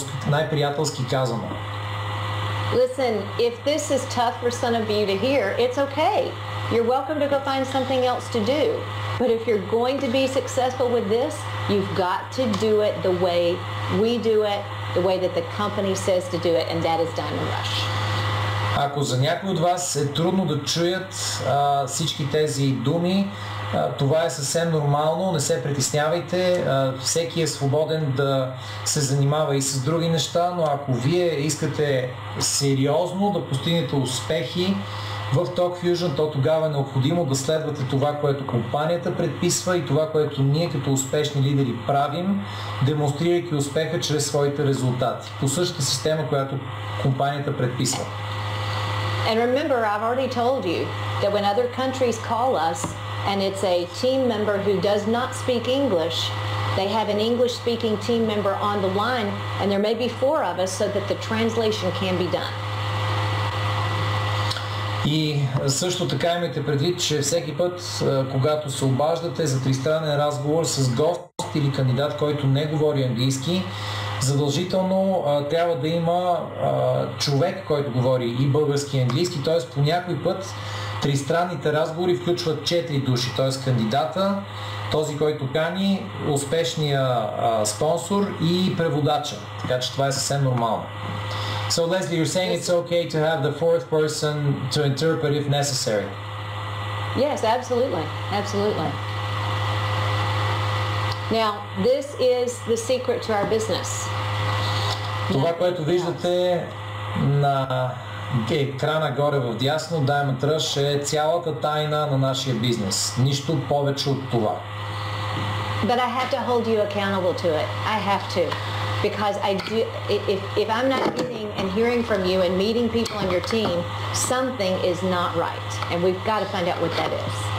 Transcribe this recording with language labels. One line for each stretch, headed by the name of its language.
Bulgarian: Най-приятелски казано.
English: Listen, if this is tough for some of you to hear, it's okay. You're welcome to go find something else to do. But if you're going to be successful with this, you've got to do it the way we do it, the way that the company says to do it, and that is Diamond Rush.
Bulgarian: Ако за някой от вас е трудно да чуят всички тези думи, това е съвсем нормално, не се притеснявайте, всеки е свободен да се занимава и с други неща, но ако вие искате сериозно да постигнете успехи в TalkFusion, то тогава е необходимо да следвате това, което компанията предписва и това, което ние като успешни лидери правим, демонстрирайки успеха чрез своите резултати. По същата система, която компанията предписва. And remember, I've already told you that when other countries call us and it's a team member who does not speak English, they have an English-speaking team member on the line, and there may be 4 of us so that the translation can be done. И също така имайте предвид, че всеки път, когато се обаждате за тристранен разговор с гост или кандидат, който не говори английски, задължително трябва да има човек, който говори и български и английски, т.е. по някой път тристранните разговори включват 4 души, т.е. кандидата, този, който кани, успешния спонсор и преводача. Така че това е съвсем нормално.
English: So Leslie, you're saying it's okay to have the 4th person to interpret if necessary? Yes, absolutely. Absolutely. Now, this is the secret to our business.
Bulgarian: Това, което виждате на екрана горе в дясно, Diamond Rush, е цялата тайна на нашия бизнес. Нищо повече от това.
English: But I have to hold you accountable to it. I have to. Because I do, if I'm not getting and hearing from you and meeting people on your team, something is not right. And we've got to find out what that is.